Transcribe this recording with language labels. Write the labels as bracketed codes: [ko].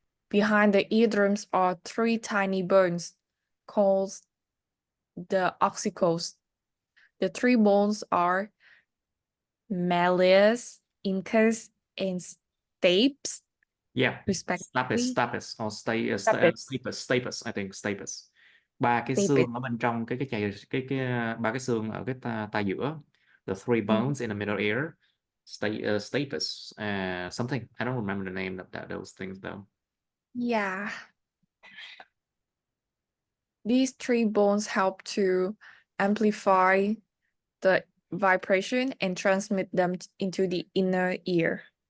[en] Behind the eardrums are 3 tiny bones called the oxicals. The 3 bones are malleus, incus, and stapes. Yeah. Respectively. Stapes or stapes, I think stapes. [vi] 3 cái [en] Stapes. [vi] xương ở bên trong cái 3 cái xương ở cái tai giữa. [en] The 3 bones in the middle ear. stapes, something. I don't remember the name of those things though. Yeah. These three bones help to amplify the vibration and transmit them into the inner ear.